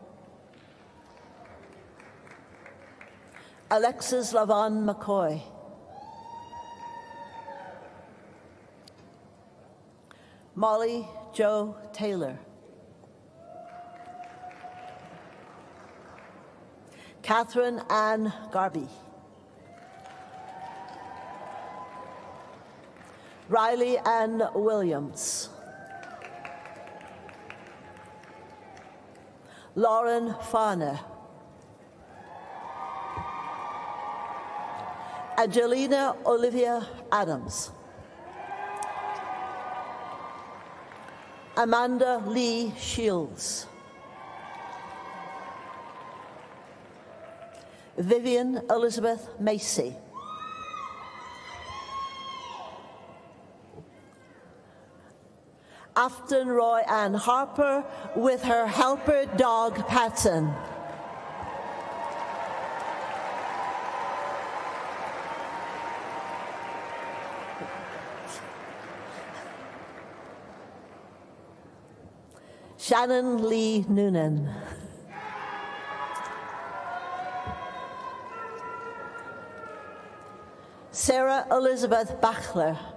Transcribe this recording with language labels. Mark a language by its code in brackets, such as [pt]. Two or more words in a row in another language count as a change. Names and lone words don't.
[en] Alexis Lavon McCoy, Molly Jo Taylor, Catherine Ann Garby, Riley Ann Williams, Lauren Farner, Angelina Olivia Adams, Amanda Lee Shields, Vivian Elizabeth Macy, Afton Roy Ann Harper with her helper dog Patson. Shannon Lee Noonan. Sarah Elizabeth Bachelor.